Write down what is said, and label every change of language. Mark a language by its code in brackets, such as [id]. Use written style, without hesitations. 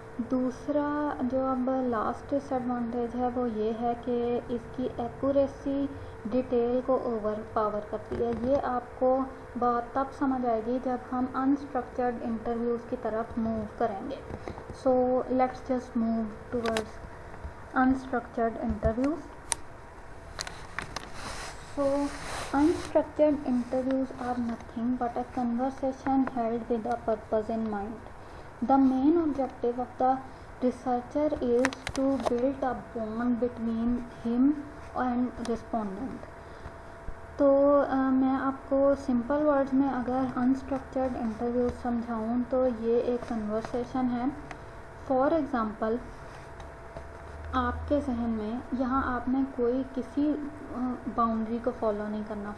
[ur] دوسرا جو اب لاسٹ ڈس ایڈوانٹیج ہے وہ یہ ہے کہ اس کی ایکوریسی ڈیٹیل کو اوور پاور کرتی ہے. یہ آپ کو بات تب سمجھ آئے گی جب ہم انسٹرکچرڈ انٹرویوز کی طرف موو کریں گے. [en] So let's just move towards unstructured interviews. So unstructured interviews are nothing but a conversation held with a purpose in mind. The main objective of the researcher is to build a bond between him and respondent. [ur] تو میں آپ کو simple words میں اگر unstructured interviews سمجھاؤں تو یہ ایک conversation ہے. فار ایگزامپل آپ کے ذہن میں یہاں آپ نے کوئی کسی باؤنڈری کو فالو نہیں کرنا.